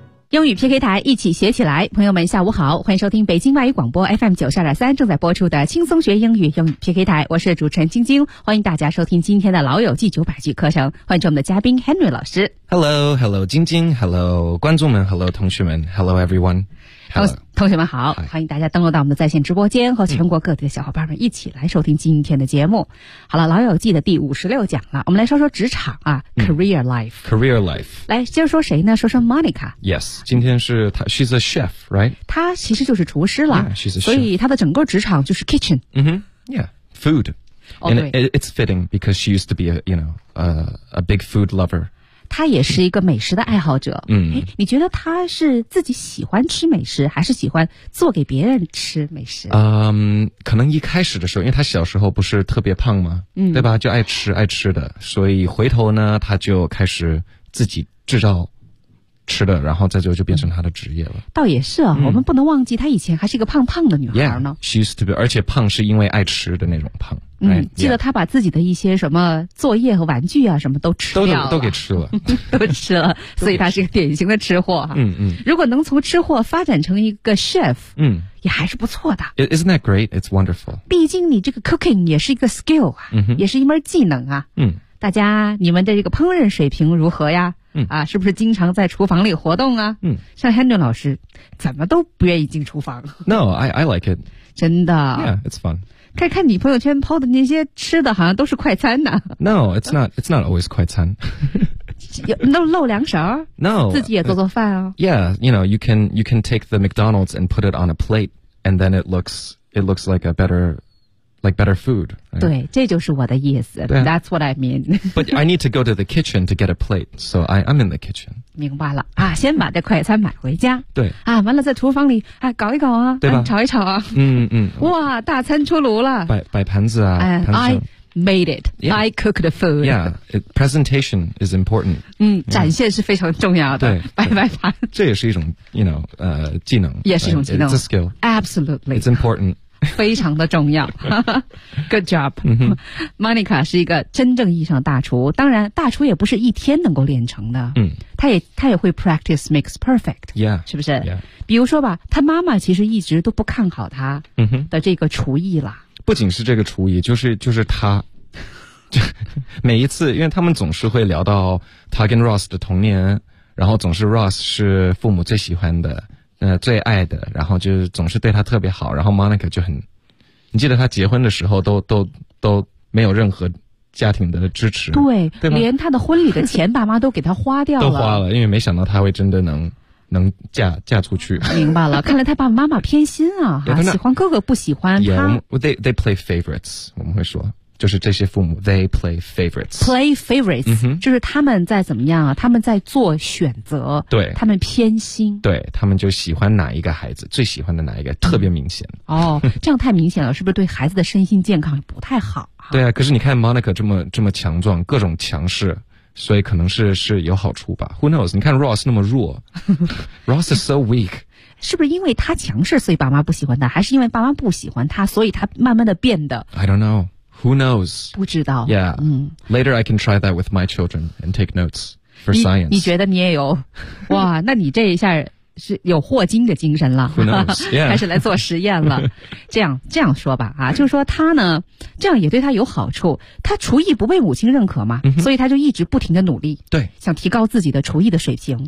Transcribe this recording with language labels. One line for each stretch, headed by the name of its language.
Chinese: 英语 PK 台一起学起来，朋友们下午好，欢迎收听北京外语广播 FM92.3 正在播出的轻松学英语英语 PK 台，我是主持人晶晶，欢迎大家收听今天的老友记900句课程，欢迎我们的嘉宾 Henry 老师。
English: Hello, hello, 晶晶 ,hello,
Chinese: 观众们
English: ,hello,
Chinese: 同学们
English: ,hello, everyone.
Chinese: 同学们好，欢迎大家登录到我们的在线直播间，和全国各地的小伙伴们一起来收听今天的节目。好了，老友记的第56讲了，我们来说说职场啊、
English: career life。 career life。
Chinese: 来，接着说谁呢？说说 Monica。
English: Yes,
Chinese: 今天是她
English: ,she's a chef, right?
Chinese: 她其实就是厨师了。
English: Yeah, she's a chef.
Chinese: 所以她的整个职场就是 kitchen。
English: Mm-hmm. Yeah, food.、 Oh, And it's fitting because she used to be a big food lover.
Chinese: 他也是一个美食的爱好者。嗯，你觉得他是自己喜欢吃美食，还是喜欢做给别人吃美食？可能一开始的时候，因为他小时候不是特别胖吗？嗯，对吧？就爱吃爱吃的，所以回头呢，他就开始自己制造吃的，然后再就变成他的职业了。倒也是啊，我们不能忘记他以前还是一个胖胖的女孩呢。
English: Yeah, she used to be,
Chinese: 而且胖是因为爱吃的那种胖。嗯，记得他把自己的一些什么作业和玩具啊什么都吃掉了，都给吃了都吃了，所以他是个典型的吃货。嗯如果能从吃货发展成一个 chef, 嗯，也还是不错的。
English: Isn't that great? It's wonderful.
Chinese: 毕竟你这个 cooking 也是一个 skill 啊，也是一门技能啊。嗯，大家你们的这个烹饪水平如何呀？嗯啊，是不是经常在厨房里活动啊？嗯，像 Henry 老师怎么都不愿意进厨房。
English: No, I like it.
Chinese: 真的。
English: Yeah, it's fun.
Chinese: 看看你朋友圈 po 的那些吃的好像都是快餐呢。
English: No, it's not always 快餐。
Chinese: 那露两手
English: No.
Chinese: 自己也做做饭哦。
English: Yeah, you know, you can take the McDonald's and put it on a plate, and then it looks like a better food.、 Right?
Chinese: 对，这就是我的意思。
English: Yeah. That's what I mean. But I need to go to the kitchen to get a plate, so I'm in the kitchen.
Chinese: 明白了啊，先把这快餐买回家。对啊，完了在厨房里啊搞一搞啊，对吧？炒一炒啊。嗯嗯。哇，大餐出炉了。摆盘子啊。
English: I made it.、 Yeah. I cooked the food. Yeah, presentation is important.
Chinese: 嗯，
English: yeah.
Chinese: 展现是非常重要的。对，摆盘。这也是一种 技能。也是一种技能。
English: It's a skill. Absolutely. It's important.
Chinese: 非常的重要
English: Good job、 mm-hmm.
Chinese: Monica 是一个真正意义上大厨，当然大厨也不是一天能够练成的、 mm. 他也会
English: practice makes perfect、 yeah.
Chinese: 是不是、
English: yeah.
Chinese: 比如说吧，他妈妈其实一直都不看好他的这个厨艺了、 mm-hmm. 不仅是这个厨艺，就是他每一次，因为他们总是会聊到他跟 Ross 的童年，然后总是 Ross 是父母最喜欢的最爱的，然后就总是对他特别好，然后 Monica 就很，你记得他结婚的时候都没有任何家庭的支持，对，对，连他的婚礼的钱爸妈都给他花掉了，都花了，因为没想到他会真的能嫁出去，明白了，看来他爸爸妈妈偏心啊，喜欢哥哥不喜欢他，
English: they play favorites，
Chinese: 我们会说。就是这些父母
English: they play favorites play favorites、 mm-hmm.
Chinese: 就是他们在怎么样啊，他们在做选择，对，他们偏心，对，他们就喜欢哪一个孩子，最喜欢的哪一个特别明显哦，这样太明显了是不是对孩子的身心健康不太好啊？对啊，可是你看 Monica 这么强壮，各种强势，所以可能是有好处吧，
English: who knows，
Chinese: 你看 Ross 那么弱
English: Ross is so weak，
Chinese: 是不是因为他强势所以爸妈不喜欢他，还是因为爸妈不喜欢他所以他慢慢的变得
English: I don't knowWho knows?
Chinese: 不知道。
English: Yeah.、嗯、 Later I can try that with my children and take notes for science.
Chinese: 你觉得你也有？哇，那你这一下是有霍金的精神了。
English: Who knows? Yeah.
Chinese: 开始来做实验了。这样说吧，啊，就是说他呢，这样也对他有好处。他厨艺不被母亲认可嘛、 mm-hmm. 所以他就一直不停的努力。对。想提高自己的厨艺的水平。